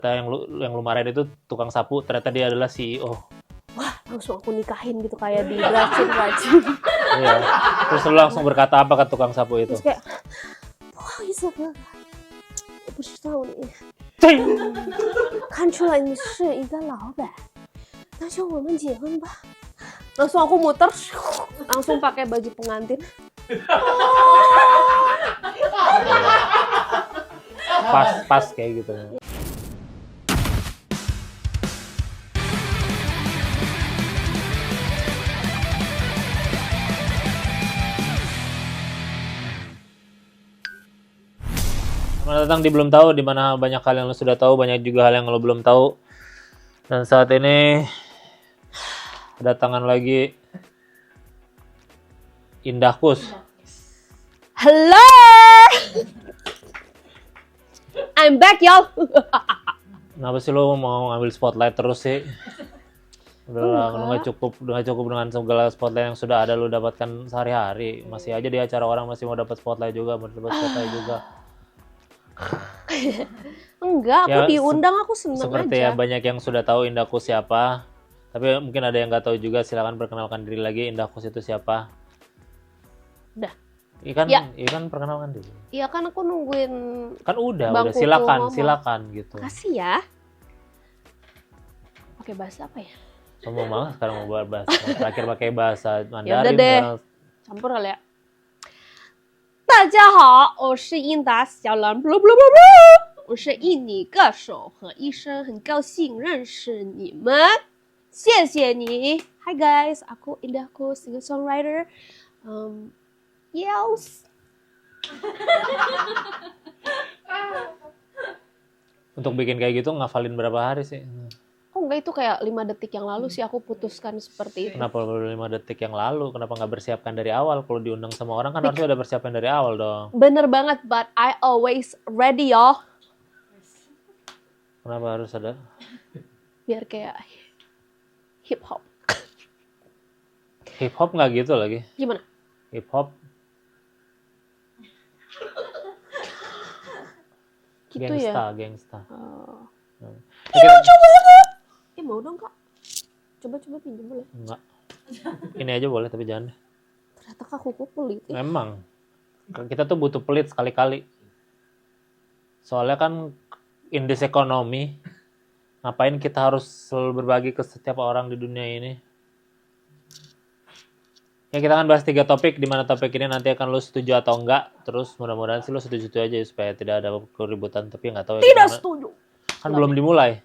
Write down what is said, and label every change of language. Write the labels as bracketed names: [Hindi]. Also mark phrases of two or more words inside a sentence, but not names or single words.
[Indonesian] yang lu marahin itu tukang sapu, ternyata dia adalah CEO. Wah, langsung aku nikahin gitu kayak di racun-racun. Iya. Terus lu langsung berkata apa ke tukang sapu itu? Terus kayak, wah, bisa banget. [Chinese] 不知道你看出来你是一个老板，那就我们结婚吧。 [Indonesian] Langsung aku muter, langsung pakai baju pengantin. Pas kayak gitu. Selamat datang di Belum Tahu, di mana banyak hal yang lo sudah tahu, banyak juga hal yang lo belum tahu. Dan saat ini kedatangan lagi Indah Kus. [English] Hello, I'm back y'all. [Indonesian] Kenapa sih lo mau ngambil spotlight terus sih? Udah nggak cukup dengan segala spotlight yang sudah ada lo dapatkan sehari-hari. Masih aja di acara orang masih mau dapat spotlight juga, mau dapat spotlight juga. Enggak, aku Ya, diundang, aku seneng Seperti aja. ya banyak yang sudah tahu Indah Kus siapa, tapi mungkin ada yang nggak tahu juga. Silakan perkenalkan diri lagi, Indah Kus itu siapa? Udah. Ikan perkenalkan diri. Iya kan aku nungguin. Kan udah Bangku silakan ngomong. silakan gitu. Makasih ya. Oke, bahasa apa ya? Kamu malah sekarang mau bahas terakhir pakai bahasa Mandarin. Yaudah deh. bahasa- Campur kali ya. [Chinese] 大家好，我是英达小蓝，我是印尼歌手和医生，很高兴认识你们，谢谢你。 [English] Hi guys, [Chinese] aku Indahku, [English] singer songwriter. [Indonesian] Yes. Untuk bikin kayak gitu ngafalin berapa hari sih? Oh enggak, itu kayak 5 detik yang lalu sih aku putuskan seperti itu. Kenapa baru 5 detik yang lalu? Kenapa nggak bersiapkan dari awal? Kalau diundang sama orang kan harusnya udah persiapan dari awal dong. Bener banget, [English] but I always ready y'all. [Indonesian] Kenapa harus ada? Biar kayak hip hop. Hip hop nggak gitu lagi. Gimana? Hip hop Gitu gangsta, ya. gangsta. Ih, lucu banget. Mau dong kak? Coba pinjam boleh? Enggak. Ini aja boleh tapi jangan. Ternyata kak kuku pelit. Memang kita tuh butuh pelit sekali-kali. Soalnya kan [English] in this economy, [Indonesian] ngapain kita harus selalu berbagi ke setiap orang di dunia ini? Ya kita akan bahas 3 topik, di mana topik ini nanti akan lo setuju atau enggak. Terus mudah-mudahan sih lo setuju aja supaya tidak ada keributan, tapi nggak tahu ya Tidak gimana. setuju. Kan belum dimulai.